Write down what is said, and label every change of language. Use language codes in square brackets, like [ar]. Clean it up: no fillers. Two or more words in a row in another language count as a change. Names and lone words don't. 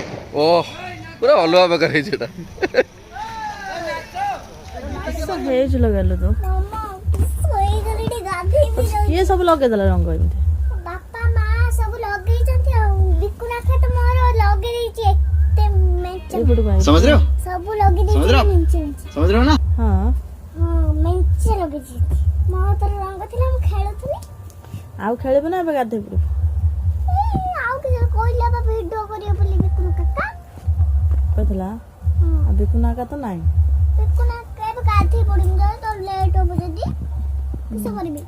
[or] ଓ ପୁରା ଅଲଗା ପ୍ରକାର ହେଇଛି ଏଟା। ହେଇଛୁ ଲଗେଇଲୁ ତୁ କିଏ ସବୁ ଲଗେଇଦେଲା ରଙ୍ଗ ଏମିତି? ବାପା ମା ସବୁ ଲଗେଇଛନ୍ତି ଆଉ ବିକୁନା ଖାଟ ମୋର ଲଗେଇ ଦେଇଛି ଏତେ ମେଞ୍ଚେ [hi] समझ रहे हो [or] ସବୁ ଲଗେଇ ଦେଇଛି ମେଞ୍ଚେ ମେଞ୍ଚେ [hi] समझ रहे हो ना [or] ହଁ ମେଞ୍ଚେ ଲଗେଇଛି ମୋ ହାତରେ ରଙ୍ଗ ଥିଲା ମୁଁ ଖେଳୁଥିଲି ଆଉ ଖେଳିବୁ ନା ଏବେ ଗାଧେଇ ପଡିବୁ? ଆଉ କିଛି କହିଲା ବା ଭିଡିଓ କରିବ ବୋଲି ବିକୁନା କାକା କହିଥିଲା ଆଉ ବିକୁନା ଆକା ତ ନାହିଁ। ବିକୁନା ଏବେ ଗାଧେଇ ପଡିବି ତ ତ ଲେଟ୍ ହବ ଯଦି କିସ କରିବି